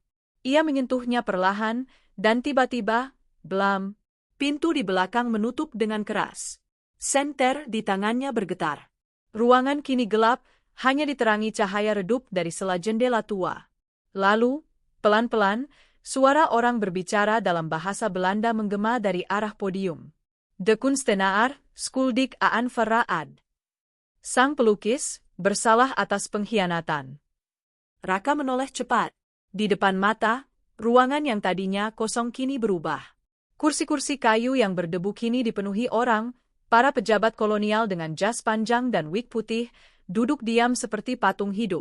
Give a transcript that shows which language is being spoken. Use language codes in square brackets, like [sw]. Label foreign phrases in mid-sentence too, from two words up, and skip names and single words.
[id] Ia menyentuhnya perlahan, dan tiba-tiba, blam, pintu di belakang menutup dengan keras. Senter di tangannya bergetar. Ruangan kini gelap, hanya diterangi cahaya redup dari sela jendela tua. Lalu, pelan-pelan, suara orang berbicara dalam bahasa Belanda menggema dari arah podium. [nl] "De kunstenaar, schuldig aan verraad." [id] Sang pelukis, bersalah atas pengkhianatan. Raka menoleh cepat. Di depan mata, ruangan yang tadinya kosong kini berubah. Kursi-kursi kayu yang berdebu kini dipenuhi orang, para pejabat kolonial dengan jas panjang dan wig putih, duduk diam seperti patung hidup.